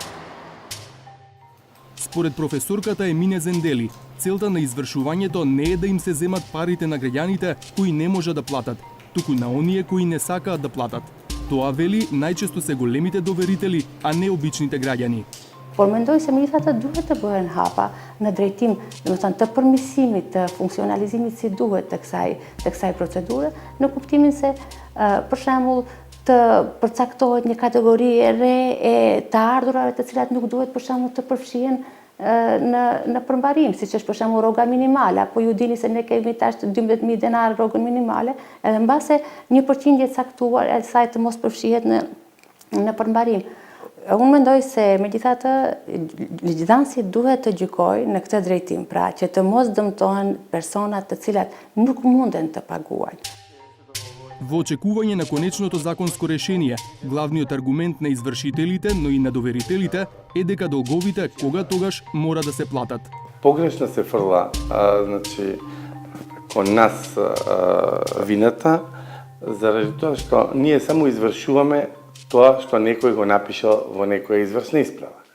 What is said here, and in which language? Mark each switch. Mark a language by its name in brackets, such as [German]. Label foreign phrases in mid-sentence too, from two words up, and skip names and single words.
[Macedonian] Според професорката Емине Зендели, целта на извршувањето не е да им се земат парите на граѓаните кои не можат да платат, туку на оние кои не сакаат да платат. Тоа, вели, најчесто се големите доверители, а не обичните граѓани. [Albanian] Por mendoj se militat duhet të bëhen hapa në drejtim, domethënë të përmirësimit, të funksionalizimit si duhet të kësaj procedure, në kuptimin se për shembull të përcaktohet një kategori e re e të ardhurave të cilat nuk duhet për shembull të përfshihen në përmbarim, siç është për shembull rroga minimale, apo ju dini se ne kemi tash 12.000 denar rrogën minimale, edhe mbase një përqindje e caktuar e saj të mos përfshihet në përmbarim. Unë mendoj se megjithatë legjidhanësi duhet të gjykojë në këtë drejtim, pra që të mos dëmtohen personat të cilat nuk munden të paguajnë. [Macedonian] Во очекување на конечното законско решение, главниот аргумент на извршителите, но и на доверителите е дека долговите кога тогаш мора да се платат. Погрешно се фрла, кон нас вината, заради тоа што ние само извршуваме тоа што некој го напишал во некоја извршна исправа.